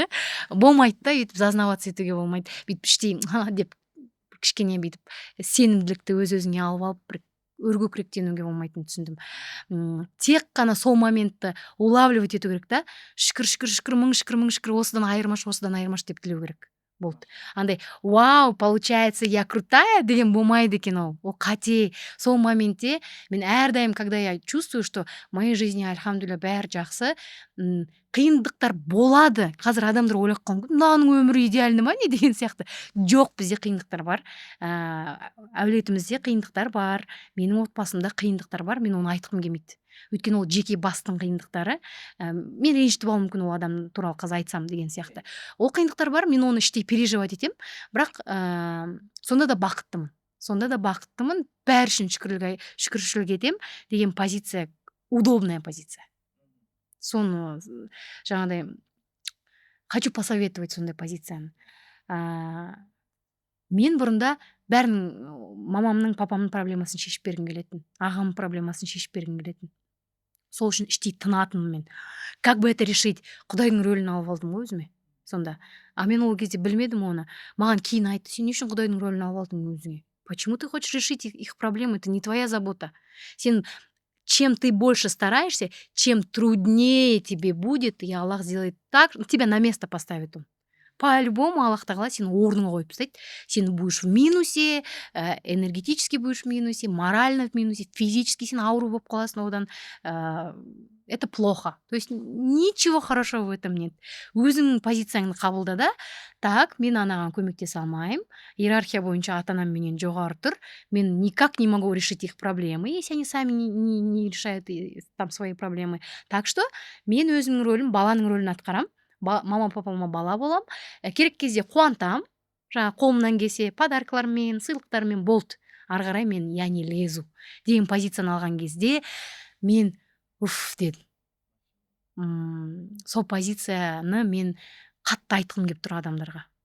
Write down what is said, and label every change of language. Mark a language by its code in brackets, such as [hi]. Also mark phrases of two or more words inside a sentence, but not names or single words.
[kk] Болмайды да, өйтіп зазнаваться етуге болмайды. Бүйтіп іштей деп кішкене бүйтіп сенімділікті өз-өзіңе алып бір өркөкіректенуге болмайтынын түсіндім. Тек қана сол моментті улавливать ету керек та, шүкір, мың шүкір, осыдан айырмаш деп тілеу керек. болды. Андай вау, получается, [ru] я крутая [kk] деген болмайды екен ол қате. Сол моментте мен әрдайым, [ru] когда я чувствую, что в моей жизни альхамдулилля [kk] бәрі жақсы, қиындықтар болады. Қазір адамдар ойлап қалған, мынаның өмірі идеальный ма не деген сияқты. Жоқ, бізде қиындықтар бар. Әулетімізде қиындықтар бар. Менің отбасымда қиындықтар бар. Мен оны айтқым келмейді. Өйткені ол жеке бастың қиындықтары. Мен ренжітіп алуым мүмкін ол адам туралы қазір айтсам деген сияқты. Ол қиындықтар бар, мен оны іштей переживать етемін. Бірақ сонда да бақыттымын. Бәрі үшін шүкіршілік етемін деген позиция, [ru] удобная позиция. [kk] Соны жаңағыдай [ru] хочу посоветовать [kk] сондай позицияны. Мен бұрында бәрінің мамамның, папамның проблемасын шешіп бергім келетін, ағамның проблемасын шешіп бергім келетін. Сол үшін іштей тынатынмын мен. [ru] Как бы это решить? [kk] Құдайдың рөлін алып алдым ғой өзіме сонда. Мен ол кезде білмедім оны. Маған кейін айтты, сен не үшін Құдайдың рөлін алып алдың өзіңе? [ru] Почему ты хочешь решить их проблемы? Это не твоя забота. Сен чем ты больше стараешься, чем труднее тебе будет, и Аллах сделает так, тебя на место поставит он. [kk] По-любому Аллах тағала сені орныңа қойып тастайды. Сен [ru] будешь в минусе, энергетически будешь в минусе, морально в минусе, физически [kk] сен ауру болып қаласың одан. [ru] Это плохо. То есть ничего хорошего в этом нет. [kk] Өзіңнің позицияңды қабылда да, так, мен анаған көмектесе алмаймын. Иерархия бойынша ата-анам менен жоғары тұр. [ru] Мен никак не могу решить их проблемы, если они сами не решают там свои проблемы. Так что [kk] мен өзімнің рөлім, баланың рөлін атқарам. Мама папама бала болам. Керек кезде қуантам. Жаңа қолымнан келсе подаркалармен, сыйлықтармен болды. Ары қарай мен [ru] я не лезу [kk] деген позицияны алған кезде мен дедім. Сол позицияны мен қатты айтқым келіп тұр адамдарға.